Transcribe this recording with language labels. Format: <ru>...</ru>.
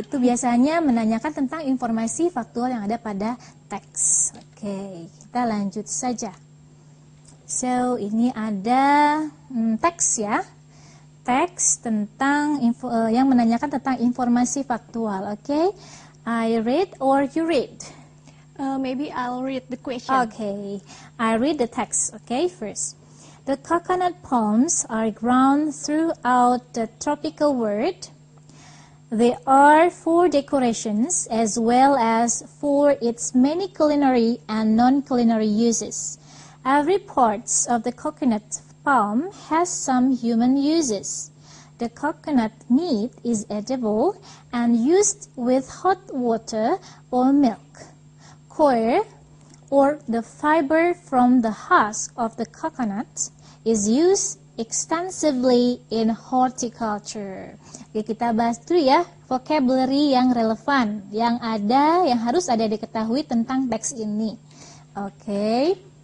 <id>Itu biasanya menanyakan tentang informasi faktual yang ada pada teks. Oke, kita lanjut saja. So, ini ada teks ya. Teks tentang yang menanyakan tentang informasi faktual.</id> <en>Okay, I read or you read? Maybe I'll read the question. Okay, I read the text. Okay, first. The coconut palms are grown throughout the tropical world. They are for decorations as well as for its many culinary and non-culinary uses. Every part of the coconut palm has some human uses. The coconut meat is edible and used with hot water or milk. Coir, or the fiber from the husk of the coconut, is used extensively in horticulture.</en> <id>Oke, kita bahas dulu ya vocabulary yang relevan, yang harus ada diketahui tentang teks ini. Oke.</id>